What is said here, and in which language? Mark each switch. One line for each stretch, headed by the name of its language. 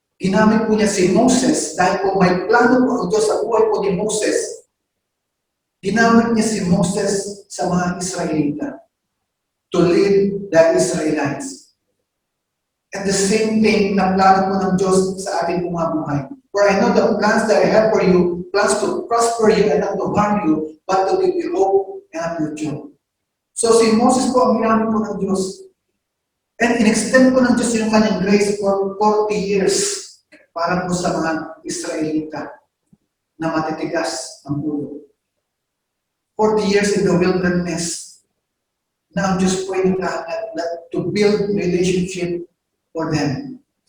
Filipino: Ginamit po niya si Moses dahil po may plano po ang Diyos sa buhay po ni Moses. Ginamit niya si Moses sa mga Israelita
English: to lead the Israelites. At the same thing
Filipino: na plano po ng Diyos sa ating mga buhay.
English: For I know the plans that I have for you, plans to prosper you and not to harm you, but to give you hope and a future.
Filipino: So si Moses po ang ginamit po ng Diyos. And in-extend po ng Diyos yung kanyang grace
English: for 40 years
Filipino: para po sa mga Israelita na matitigas ang ulo.
English: 40 years in the wilderness
Filipino: na ang Diyos po ay naghahanap
English: to build relationship for them.